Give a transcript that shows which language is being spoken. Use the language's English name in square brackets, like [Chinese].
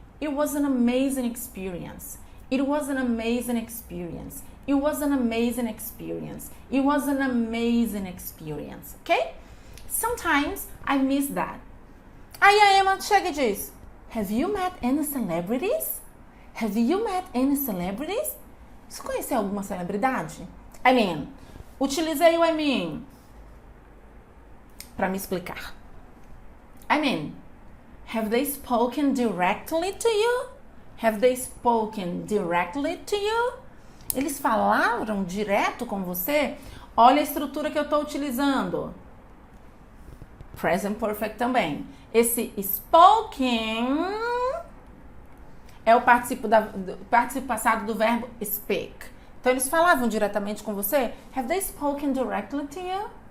[English] It was an amazing experience. It was an amazing experience. It was an amazing experience. It was an amazing experience. Ok? Sometimes I miss that. [Portuguese] Aí a Emma chega e diz, [English] have you met any celebrities? Have you met any celebrities? [Portuguese] Você conheceu alguma celebridade? Utilizei o para me explicar. [English] Have they spoken directly to you? Have they spoken directly to you? [Portuguese] Eles falaram direto com você? Olha a estrutura que eu estou utilizando. [English] Present Perfect [Portuguese] também. Esse spoken é o participo passado do verbo speak. Então, eles falavam diretamente com você? [English] Have they spoken directly to you?